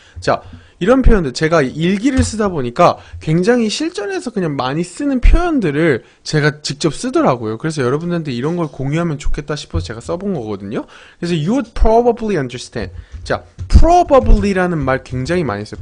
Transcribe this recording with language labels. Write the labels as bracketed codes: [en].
[ko] 자, 이런 표현들 제가 일기를 쓰다 보니까 굉장히 실전에서 그냥 많이 쓰는 표현들을 제가 직접 쓰더라고요. 그래서 여러분들한테 이런 걸 공유하면 좋겠다 싶어서 제가 써본 거거든요. 그래서 [en] you would probably understand. [ko] 자, probably라는 말 굉장히 많이 써요.